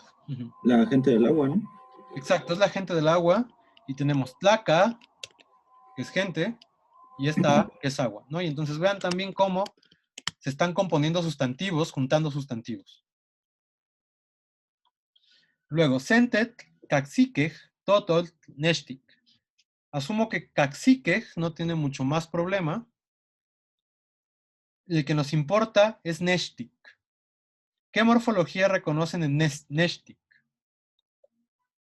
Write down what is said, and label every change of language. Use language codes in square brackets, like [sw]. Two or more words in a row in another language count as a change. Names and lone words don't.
[es] La gente del agua, ¿no? Exacto, es la gente del agua. Y tenemos tlaca, que es gente, y esta, que es agua, ¿no? Y entonces vean también cómo se están componiendo sustantivos, juntando sustantivos. Luego, [nah] sentet, caxiquej, totol, neshtik. [es] Asumo que caxiquej no tiene mucho más problema. El que nos importa es neshtik. ¿Qué morfología reconocen en neshtik?